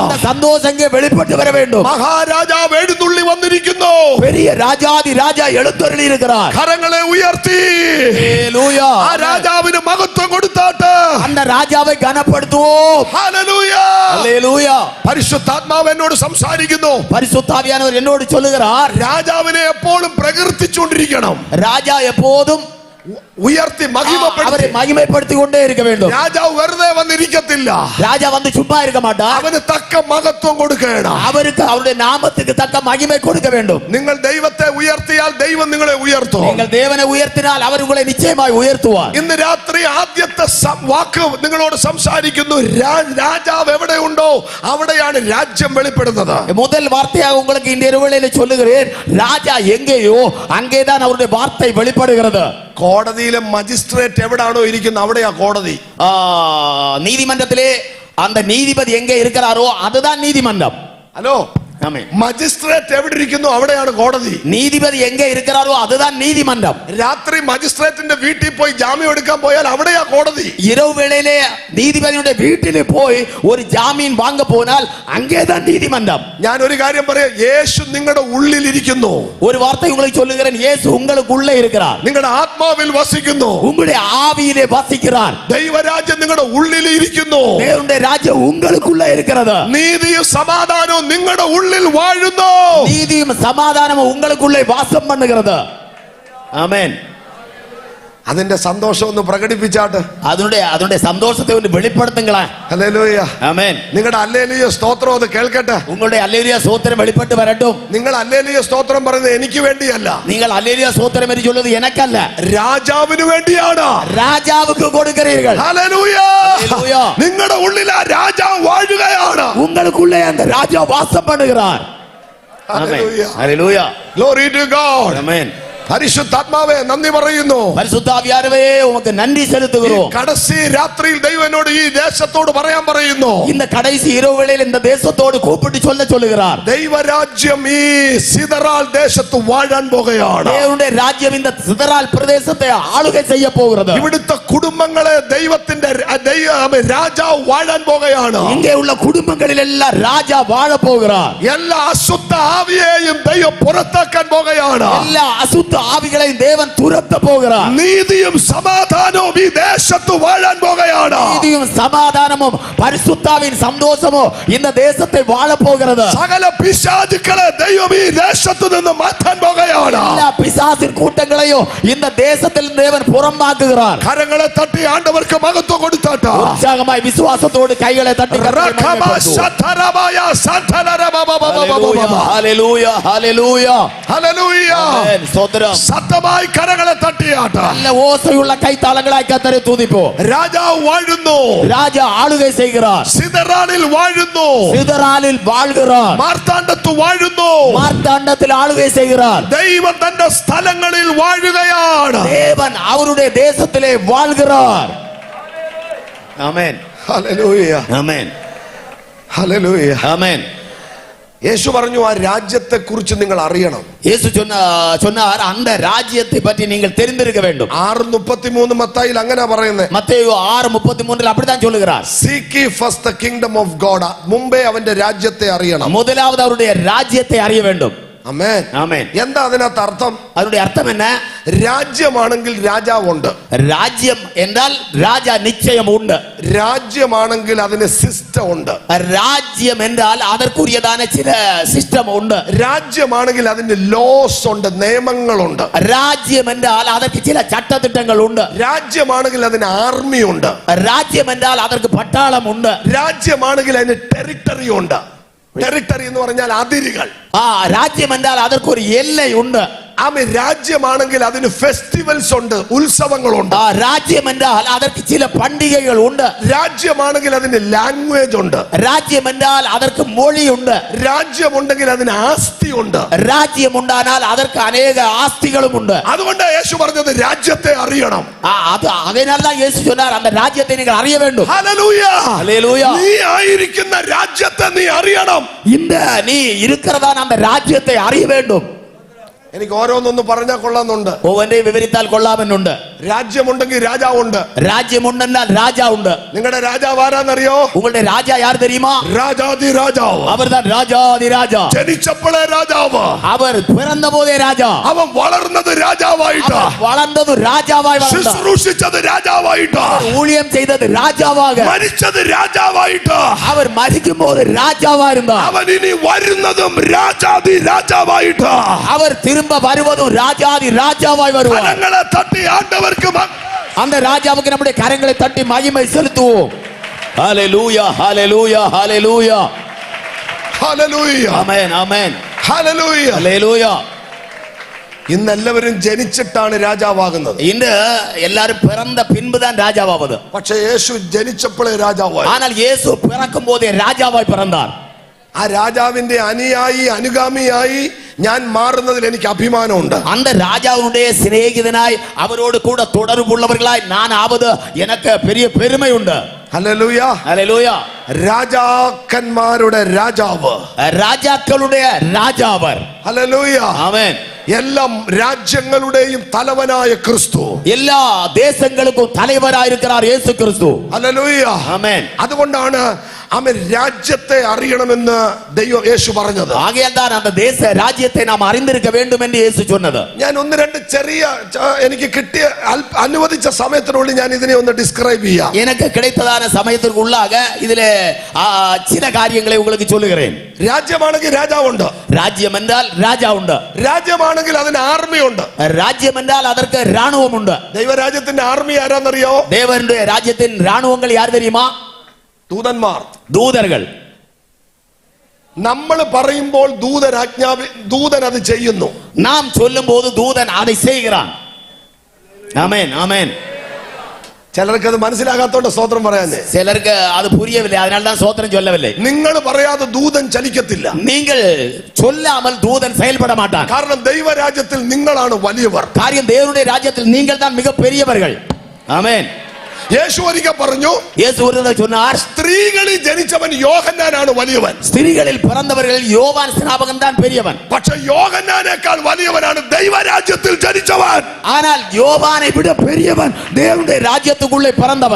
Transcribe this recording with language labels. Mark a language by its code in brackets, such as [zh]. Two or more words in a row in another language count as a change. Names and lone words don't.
[ta] அந்த சந்தோஷம் இங்கே வெளிப்பட்டு வர வேண்டும். [ml] മഹാരാജാവ് എഴുന്നള്ളി വന്നിരിക്കുന്നു. [ta] பெரிய ராஜாதி ராஜா எழுந்தருளி இருக்கிறார். [ml] കരങ്ങളെ ഉയർത്തി ഹല്ലേലൂയ. ആ രാജാവിന് മഹത്വം കൊടുത്താട്ട് [ta] அந்த ராஜாவை கனப்படுத்துவோம். [ml] ഹല്ലേലൂയ. ഹല്ലേലൂയ. പരിശുദ്ധാത്മാവ് എന്നോട് സംസാരിക്കുന്നു. [ta] பரிசுத்தாவியானவர் என்னோடு சொல்லுகிறார், [ml] രാജാവിനെ എപ്പോഴും പ്രകീർത്തിച്ചുകൊണ്ടിരിക്കണം. [ta] ராஜா எப்போதும் [ml] ഉയർത്തി [ta] அவரை [ml] മഹിമപ്പെടുത്തി. [ta] மகிமைப்படுத்தி கொண்டே இருக்க வேண்டும். [ml] രാജാവ് വെറുതെ വന്നിരിക്കത്തില്ല. [ta] ராஜா வந்து சும்மா இருக்க மாட்டார். [ml] അവന് തക്ക മഹത്വം കൊടുക്കണം. [ta] அவருக்கு அவருடைய நாமத்துக்கு தக்க மகிமை கொடுக்க வேண்டும். [ml] നിങ്ങൾ ദൈവത്തെ ഉയർത്തിയാൽ ദൈവം നിങ്ങളെ ഉയർത്തും. [ta] நீங்கள் தேவனை உயர்த்தினால் அவர் உங்களை நிச்சயமாய் உயர்த்துவார். [ml] ഇന്ന് രാത്രി ആദ്യത്തെ വാക്ക് നിങ്ങളോട് സംസാരിക്കുന്നു. രാജാവ് എവിടെയുണ്ടോ അവിടെയാണ് രാജ്യം വെളിപ്പെടുന്നത്. [ta] முதல் வார்த்தையாக உங்களுக்கு இந்த இரவுவேளையிலே சொல்லுகிறேன், ராஜா எங்கேயோ அங்கேதான் அவருடைய வார்த்தை வெளிப்படுகிறது. [ml] കോടതിയിലെ മജിസ്ട്രേറ്റ് എവിടാണോ ഇരിക്കുന്നത് അവിടെയാ കോടതി. [ta] நீதிமன்றத்திலே அந்த நீதிபதி எங்கே இருக்கிறாரோ அதுதான் நீதிமன்றம். [ml] ഹലോ, [ta] ஆமென். [ml] മജിസ്ട്രേറ്റ് എവിടെ ഇരിക്കുന്നു അവിടെയാണ് കോടതി. [ta] நீதிபதி எங்கே இருக்கிறாரோ அதுதான் நீதிமன்றம். [ml] രാത്രി മജിസ്ട്രേറ്റിന്റെ വീട്ടിൽ പോയി ജാമ്യം എടുക്കാൻ പോയാൽ അവിടെയാ കോടതി. [ta] இரவு வேளையிலே நீதிபதியுடைய வீட்டிலே போய் ஒரு ஜாமீன் வாங்க போனால் அங்கேதான் நீதிமன்றம். [ml] ഞാൻ ഒരു കാര്യം പറയാം, യേശു നിങ്ങളുടെ ഉള്ളിൽ ഇരിക്കുന്നു. [ta] ஒரு வார்த்தை உங்களுக்கு சொல்லுகிறேன், இயேசு உங்களுக்குள்ளே இருக்கிறார். [ml] നിങ്ങളുടെ ആത്മാവിൽ വസിക്കുന്നു. [ta] உங்களுடைய ஆவியிலே வசிக்கிறார். [ml] ദൈവരാജ്യം നിങ്ങളുടെ ഉള്ളിൽ ഇരിക്കുന്നു. [ta] தேவனுடைய ராஜ்யம் உங்களுக்குள்ளே இருக்கிறது. [ml] നീതിയും സമാധാനവും നിങ്ങളുടെ ഉള്ളിൽ വാഴുന്നു. [ta] நீதியும் சமாதானமும் உங்களுக்குள்ளே வாசம் பண்ணுகிறது. ஆமென். [ml] അതിന്റെ സന്തോഷം ഒന്ന് പ്രകടിപ്പിച്ചാട്ട്. [ta] அதனுடைய சந்தோஷத்தை ஒன்று வெளிப்படுத்துங்களேன். [ml] ഹല്ലേലൂയ. [ta] ஆமென். [ml] നിങ്ങളുടെ ഹല്ലേലൂയ സ്തോത്രം അത് കേൾക്കട്ടെ. [ta] உங்களுடைய அல்லேலூயா ஸ்தோத்திரம் வெளிப்பட்டு வரட்டும். [ml] നിങ്ങൾ ഹല്ലേലൂയ സ്തോത്രം പറയുന്നത് എനിക്ക് വേണ്ടിയല്ല, [ta] நீங்கள் அல்லேலூயா ஸ்தோத்திரம் என்று சொல்வது எனக்கல்ல, [ml] രാജാവിന് വേണ്ടിയാണ്. [ta] ராஜாவுக்கு கொடுக்கிறீர்கள். [ml] ഹല്ലേലൂയ. ഹല്ലേലൂയ. നിങ്ങളുടെ ഉള്ളിൽ ആ രാജാവ് വാഴുകയാണ്. [ta] உங்களுக்குள்ளே அந்த ராஜா வாசம் பண்ணுகிறார். [ml] ഹല്ലേലൂയ. [ta] ஹல்லேலூயா. [en] Glory to God. [ta] ஆமென். [ml] പരിശുദ്ധാത്മാവേ നന്ദി പറയുന്നു. [ta] பரிசுத்தாவியானவரே உமக்கு நன்றி செலுத்துகிறோம். [ml] കടസി രാത്രിയിൽ ദൈവം എന്നോട് ഈ ദേശത്തോട് പറയാൻ പറയുന്നു. [ta] இந்த கடைசி இரவு வேளையில் இந்த தேசத்தோடு கூப்பிட்டு சொல்லுகிறார், [ml] ദൈവരാജ്യം ഈ സിദറാൽ ദേശത്ത് വാഴാൻ പോകുകയാണ്. [ta] தேவனுடைய ராஜ்யம் இந்த சிதறால் பிரதேசத்தை ஆளுகை செய்ய போகிறது. [ml] ഇവിടുത്തെ കുടുംബങ്ങളെ ദൈവത്തിന്റെ രാജാവ് വാഴാൻ പോകുകയാണ്. [ta] இங்கே உள்ள குடும்பங்களில் எல்லாம் ராஜா வாழ போகிறார். [ml] എല്ലാ അശുദ്ധ ആവിയെയും ദൈവം പുറത്താക്കാൻ പോകുകയാണ്. [ta] எல்லா அசுத்த ஆவிகளையும் தேவன் துரத்த போகிறார். [ml] നീതിയും സമാധാനവും ഈ ദേശത്ത് വാഴാൻ പോകുകയാണ്. [ta] நீதியும் சமாதானமும் பரிசுத்தாவின் சந்தோஷமும் இந்த தேசத்தை வாழ போகிறது. [ml] സകല പിശാചുക്കളെ ദൈവം ഈ ദേശത്ത് നിന്ന് മാറ്റാൻ പോകുകയാണ്. [ta] எல்லா பிசாசின் கூட்டங்களையும் இந்த தேசத்தில் தேவன் புறம்பாக்குகிறார். [ml] കരങ്ങളെ തട്ടി ആണ്ടവർക്ക് മഹത്വം കൊടുത്താട്ട്. உற்சாகமாய் വിശ്വാസത്തോடு കൈകളെ തട്ടി ഹല്ലേലൂയ. ഹല്ലേലൂയ. ഹല്ലേലൂയ. ഹല്ലേലൂയ. ആമേൻ. സ്തോത്രം. സ്തോത്രം. ശക്തമായി കരങ്ങളെ തട്ടിയാട്ട. [ta] நல்ல ஓசையுள்ள கைத்தாளங்களாய் கர்த்தரை துதிப்போம். [ml] രാജാവ് വാഴുന്നു. [ta] ராஜா ஆளுகை செய்கிறார். [ml] സിദറാനിൽ വാഴുന്നു. [ta] சிதறாலில் வாழ்கிறார். [ml] മാർത്താണ്ഡത്ത് വാഴുന്നു. [ta] மார்த்தாண்டத்தில் ஆளுகை செய்கிறார். [ml] ദൈവം തന്റെ സ്ഥലങ്ങളിൽ വാഴുകയാണ്. [ta] தேவன் அவருடைய தேசத்திலே வாழ்கிறார். ஆமென். [ml] ഹല്ലേലൂയ. [ta] ஆமென். [ml] ഹല്ലേലൂയ. [ta] ஆமென். [ml] യേശു പറഞ്ഞു ആ രാജ്യത്തെ കുറിച്ച് നിങ്ങൾ അറിയണം. [ta] இயேசு சொன்னார் அந்த ராஜ்யத்தை பற்றி நீங்கள் தெரிந்திருக்க வேண்டும். [ml] 6:33 മത്തായിയിൽ അങ്ങനെ പറയുന്നത്. [ta] மத்தேயு 6:33 அப்படிதான் சொல்லுகிறார். [en] Seek ye first the kingdom of God. [ml] മുമ്പേ അവന്റെ രാജ്യത്തെ അറിയണം. [ta] முதலாவது அவருடைய ராஜ்யத்தை அறிய வேண்டும். [ml] ആമേൻ. ആമേൻ. എന്താ അതിനകത്ത് അർത്ഥം? [ta] அதனுடைய அர்த்தம் என்ன? [ml] രാജ്യമാണെങ്കിൽ രാജാവുണ്ട്. [ta] ராஜ்யம் என்றால் ராஜா நிச்சயம் உண்டு. [ml] രാജ്യമാണെങ്കിൽ അതിന് സിസ്റ്റം ഉണ്ട്. [ta] ராஜ்யம் என்றால் அதற்குரியதான சில சிஸ்டம் உண்டு. [ml] രാജ്യമാണെങ്കിൽ അതിന് ലോസ് ഉണ്ട്, നിയമങ്ങളുണ്ട്. [ta] ராஜ்யம் என்றால் அதற்கு சில சட்டதிட்டங்கள் உண்டு. [ml] രാജ്യമാണെങ്കിൽ അതിന് ആർമി ഉണ്ട്. [ta] ராஜ்யம் என்றால் அதற்கு பட்டாளம் உண்டு. [ml] രാജ്യമാണെങ്കിൽ അതിന് ടെറിട്ടറി ഉണ്ട്. ടെറിട്ടറി എന്ന് പറഞ്ഞാൽ അതിരുകൾ. [ta] ராஜ்யம் என்றால் அதற்கு ஒரு எல்லை உண்டு. [ml] ആമേ. രാജ്യമാണെങ്കിൽ അതിന് ഫെസ്റ്റിവൽസ് ഉണ്ട്, ഉത്സവങ്ങളുണ്ട്. [ta] ராஜ்யம் என்றால் அதற்கு சில பண்டிகைகள் உண்டு. [ml] രാജ്യമാണെങ്കിൽ അതിന് ലാംഗ്വേജ് ഉണ്ട്. [ta] ராஜ்யம் என்றால் அதற்கு மொழி உண்டு. [ml] രാജ്യമുണ്ടെങ്കിൽ അതിന് ആസ്തി ഉണ്ട്. [ta] ராஜ்யம் உண்டானால் அதற்கு அநேக ஆஸ்திகளும் உண்டு. [ml] അതുകൊണ്ട് യേശു പറഞ്ഞത് രാജ്യത്തെ അറിയണം. [ta] அதனால்தான் இயேசு சொன்னார் அந்த ராஜ்யத்தை நீங்கள் அறிய வேண்டும். [ml] ഹല്ലേലൂയ. [ta] ஹல்லேலூயா. [ml] നീ ആയിരിക്കുന്ന രാജ്യത്തെ നീ അറിയണം. [ta] இந்த நீ இருக்கிறதான அந்த ராஜ்யத்தை அறிய வேண்டும். [ml] എനിക്ക് ഓരോന്നൊന്ന് പറഞ്ഞാൽ കൊള്ളാന്നുണ്ട്. [ta] ஒவ்வொன்றை விவரித்தால் கொள்ளாமென்னுண்டு. [ml] രാജ്യമുണ്ടെങ്കിൽ രാജാവുണ്ട്. [ta] ராஜ்யம் உண்டென்றால் ராஜா உண்டு. [ml] നിങ്ങളുടെ രാജാവ് ആരാന്നറിയോ? [ta] உங்களுடைய ராஜா யார் தெரியுமா? [ml] രാജാതി രാജാവ്. [ta] அவர்தான் ராஜாதி ராஜா. [ml] ജനിച്ചപ്പോഴേ രാജാവ്. [ta] அவர் பிறந்த போதே ராஜா. [ml] അവൻ വളർന്നത് രാജാവായിട്ടാ. [ta] வளர்ந்தது ராஜாவாய் வளர்ந்தார். [ml] ശുശ്രൂഷിച്ചത് രാജാവായിട്ടാ. [ta] ஊழியம் செய்தது ராஜாவாக. [ml] മരിച്ചത് രാജാവായിട്ടാ. [ta] அவர் மரிக்கும் போது ராஜாவா இருந்தார். [ml] അവൻ ഇനി വരുന്നതും രാജാതി രാജാവായിട്ടാ. [ta] அவர் திரும்ப வருவதும் ராஜாதி ராஜாவாய் வருவார். [ml] കരങ്ങളെ തട്ടി ആണ്ടവർക്ക് [ta] அந்த ராஜாவுக்கு நம்முடைய கரங்களை தட்டி மகிமை செலுத்துவோம். ஹல்லேலூயா, ஹல்லேலூயா, ஹல்லேலூயா. [ml] ഹല്ലേലൂയ. [ta] ஆமென், ஆமென். [ml] ഹല്ലേലൂയ. [ta] ஹல்லேலூயா. [ml] ഇന്ന് എല്ലാവരും ജനിച്ചിട്ടാണ് രാജാവാകുന്നത്. [ta] இன்று எல்லாரும் பிறந்த பின்புதான் ராஜாவாவது. [ml] പക്ഷേ യേശു ജനിച്ചപ്പോഴേ രാജാവായി. [ta] ஆனால் இயேசு பிறக்கும் போதே ராஜாவாய் பிறந்தார். [ml] ആ രാജാവിന്റെ അനുയായി അനുഗാമിയായി ഞാൻ മാറുന്നതിൽ എനിക്ക് അഭിമാനമുണ്ട്. [ta] அந்த ராஜாவுடைய சிநேகிதனாய் அவரோடு கூட தொடர்புள்ளவர்களாய் நான் ஆவது எனக்கு பெரிய பெருமை உண்டு. [ml] ഹല്ലേലൂയ. [ta] ஹல்லேலூயா. [ml] രാജാക്കന്മാരുടെ രാജാവ്. [ta] ராஜாக்களுடைய ராஜாவர். [ml] ഹല്ലേലൂയ. [ta] ஆமென். [ml] എല്ലാം രാജ്യങ്ങളുടെയും തലവനായ ക്രിസ്തു. [ta] எல்லா தேசங்களுக்கும் தலைவராயிருக்கிறார் இயேசு கிறிஸ்து. [ml] ഹല്ലേലൂയ. [ta] ஆமென். [ml] അതുകൊണ്ടാണ് അവൻ രാജ്യത്തെ അറിയണമെന്ന് ദൈവം യേശു പറഞ്ഞത്. [ta] ஆகையால் தான் அந்த தேச ராஜ்யத்தை நாம் அறிந்திருக்க வேண்டும் என்று இயேசு சொன்னது. [ml] ഞാൻ ഒന്ന് രണ്ട് ചെറിയ എനിക്ക് കിട്ടിയ അനുവദിച്ച സമയത്തിനുള്ളിൽ ഞാൻ ഇതിനെ ഒന്ന് ഡിസ്ക്രൈബ് ചെയ്യാം. [ta] எனக்கு கிடைத்ததான சமயத்திற்கு உள்ளாக இதிலே சில காரியங்களை உங்களுக்கு சொல்லுகிறேன். [ml] രാജ്യമാണെങ്കിൽ രാജാവുണ്ട്. [ta] ராஜ்யம் என்றால் ராஜா உண்டு. [ml] രാജ്യമാണെങ്കിൽ അതിന് ആർമി ഉണ്ട്. [ta] ராஜ்யம் என்றால் அதற்கு ராணுவம் உண்டு. [ml] ദൈവരാജ്യത്തിന്റെ ആർമി ആരാന്നറിയോ? [ta] தேவனுடைய ராஜ்யத்தின் ராணுவங்கள் யார் தெரியுமா? [ml] ദൂതന്മാർ, [ta] ദൂതர்கள். [ml] നമ്മൾ പറയുമ്പോൾ ദൂതൻ അത് ചെയ്യുന്നു. നാം ചൊല്ലുമ്പോൾ ദൂതൻ [ta] அதை செய்கிறான். [ml] ആമേൻ, ആമേൻ. ചിലർക്ക് അത് മനസ്സിലാകാത്തോണ്ട് സ്തോത്രം പറയാനേ. ചിലർക്ക് അത് പുரியவில்லை, [ta] அதனால தான் ஸ்தோத்திரம் சொல்லவில்லை. [ml] നിങ്ങൾ പറയാതെ ദൂതൻ ചലിക്കത്തില്ല. [ta] நீங்கள் சொல்லாமல் தூதன் செயல்பட மாட்டான். [ml] കാരണം ദൈവരാജ്യത്തിൽ നിങ്ങളാണ് വലിയവർ. [ta] காரியம் தேவனுடைய ராஜ்யத்தில் நீங்கள் தான் மிக பெரியவர்கள். [ml] ആമേൻ. യേശു ഒരിക്കൽ പറഞ്ഞു, യേശു ഒരിക്കൽ சொன்னார், സ്ത്രീകളിൽ ജനിച്ചവൻ യോഹന്നാനാണ് വലിയവൻ. [ta] ஸ்திரீகளில் பிறந்தவரில் யோவான் ஸ்நானகன் தான் பெரியவன். [ml] പക്ഷേ യോഹന്നാനേക്കാൾ വലിയവനാണ് ദൈവരാജ്യത്തിൽ ജനിച്ചവൻ. [ta] ஆனால் யோவானை விட பெரியவன் தேவனுடைய ராஜ்யத்துக்குள்ளே பிறந்தவன்.